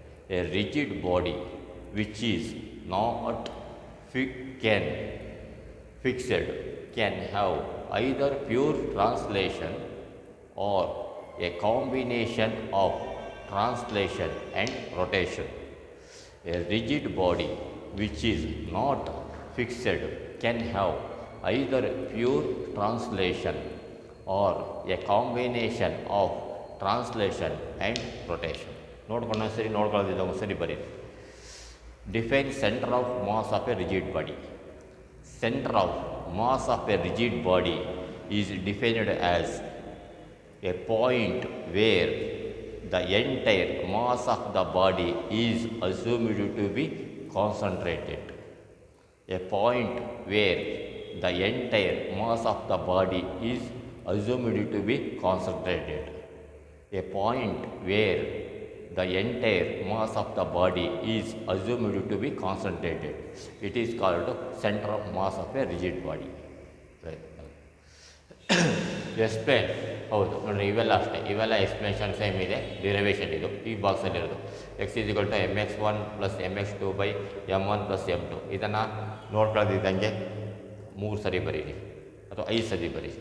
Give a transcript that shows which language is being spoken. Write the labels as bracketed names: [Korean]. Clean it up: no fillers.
[English] A rigid body which is not can fixed can have either pure translation or a combination of translation and rotation. A rigid body which is not fixed can have either pure translation or a combination of translation and rotation. [Kannada] ನೋಡ್ಕೊಂಡು ಸರಿ ನೋಡ್ಕೊಳ್ಳೋದಿಲ್ಲ ಒಂದ್ಸರಿ ಬರೀರಿ. [English] Define centre of mass of a rigid body. Center of mass of a rigid body is defined as a point where the entire mass of the body is assumed to be concentrated. A point where the entire mass of the body is assumed to be concentrated. A point where the entire mass of the body is assumed to be concentrated. It is called center of mass of a rigid body. Right. [Kannada] Explain ಹೌದು ನೋಡಿ, ಇವೆಲ್ಲ ಅಷ್ಟೇ, ಇವೆಲ್ಲ explanation same ಇದೆ, derivation ಇದು ಈ ಬಾಕ್ಸಲ್ಲಿರೋದು. [English] X is equal to mx1 plus mx2 by m1 plus m2. [Kannada] ಇದನ್ನು ನೋಡ್ಕೊಳ್ಳೋದಿದ್ದಂಗೆ 3 ಸರಿ ಬರೀರಿ ಅಥವಾ 5 ಸರಿ ಬರೀ.